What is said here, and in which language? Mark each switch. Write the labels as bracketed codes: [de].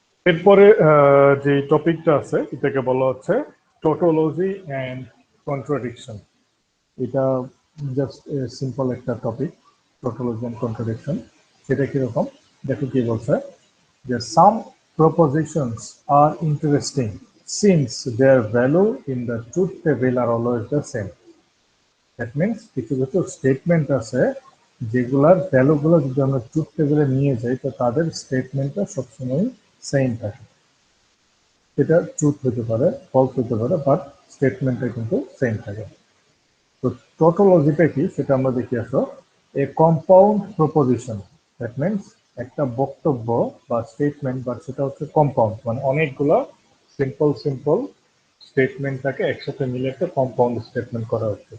[bn] এরপরে যে টপিকটা আছে এটাকে বলা হচ্ছে টোটোলজি অ্যান্ড কন্ট্রাডিকশন। এটা জাস্ট সিম্পল একটা টপিক, টোটোলজি অ্যান্ড কন্ট্রাডিকশন। সেটা কিরকম দেখো কি বলছে, যে [en] Some propositions are interesting since their value in the truth table are always the same. [bn] That means কিছু কিছু স্টেটমেন্ট আছে যেগুলার ভ্যালুগুলো যদি আমরা ট্রুথ টেবিলে নিয়ে যাই তো তাদের স্টেটমেন্টটা সবসময় সেম থাকে। এটা ট্রুথ হতে পারে, ফলস হতে পারে, বাট স্টেটমেন্টটা কিন্তু সেম থাকে। তো টোটোলজিটা কি সেটা আমরা দেখি আসো। [en] a compound proposition, [bn] দ্যাট মিনস একটা বক্তব্য বা স্টেটমেন্ট, বাট সেটা হচ্ছে কম্পাউন্ড, মানে অনেকগুলো সিম্পল সিম্পল স্টেটমেন্টটাকে একসাথে মিলে একটা কম্পাউন্ড স্টেটমেন্ট করা হচ্ছে।